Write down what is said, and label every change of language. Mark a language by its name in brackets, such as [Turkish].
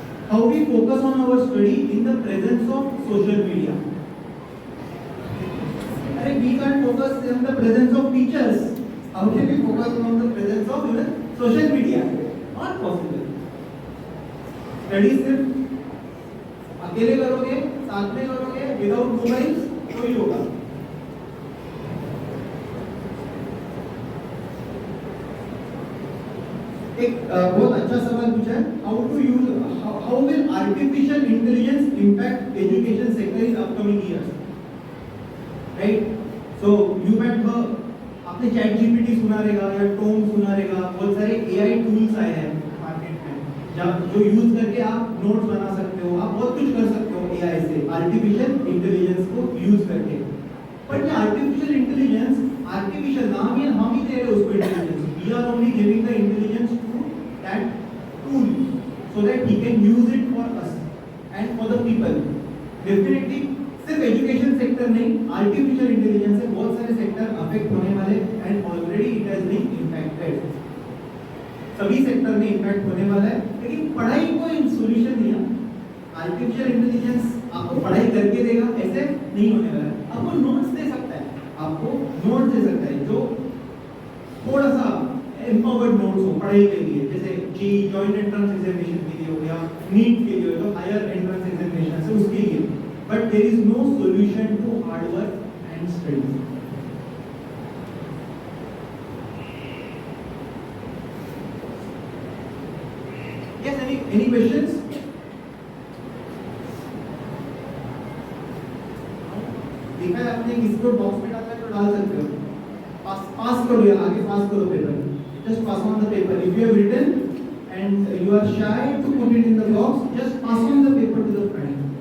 [English] How we focus on our study in the presence of social media? We can't focus in the presence of teachers. How can we focus on the presence of even social media? Not possible. [Hindi] Study सिर्फ अकेले करोगे, साथ में करोगे, [English] without mobile [Hindi] तो ही होगा। एक बहुत अच्छा सवाल पूछा है, [English] How will artificial intelligence impact education sector in upcoming years, right? [Hindi] So you mat आपने चैट जीपीटी सुना रहेगा या टोम सुना रहेगा, बहुत सारे एआई टूल्स आए हैं मार्केट में जो यूज करके आप नोट्स बना सकते हो, आप बहुत कुछ कर सकते हो एआई से, आर्टिफिशियल इंटेलिजेंस को यूज करके। बट ये आर्टिफिशियल इंटेलिजेंस, आर्टिफिशियल नाम ही हम ही दे रहे हैं उसको intelligence, [English] we are only giving the intelligence to that tool so that he can use it for us and for the people. [Hindi] Definitely सिर्फ एजुकेशन सेक्टर नहीं, आर्टिफिशियल इंटेलिजेंस से बहुत सारे सेक्टर अफेक्ट होने वाले [English] and already it has been impacted, [Hindi] सभी sector में impact होने वाला है। लेकिन पढ़ाई कोई सॉल्यूशन नहीं है, आर्टिफिशियल इंटेलिजेंस आपको पढ़ाई करके देगा ऐसे नहीं होने वाला है। आपको नोट्स दे सकता है, आपको नोट्स दे सकता है जो थोड़ा सा एम्पावर्ड नोट्स हो पढ़ाई के लिए, जैसे जी जॉइंट एंट्रेंस एग्जामिनेशन के लिए हो या नीट के लिए हो, तो हायर एंट्रेंस एग्जामिनेशन से उसके लिए, [English] But there is no solution to hard work and study. Yes, any questions? [Hindi] देखा है आपने, किसको बॉक्स में डालना है तो डाल सकते हो, पास करो या आगे पास करो paper, [English] just pass on the paper. If you have written and you are shy to put it in the box, just pass on the paper to the friend.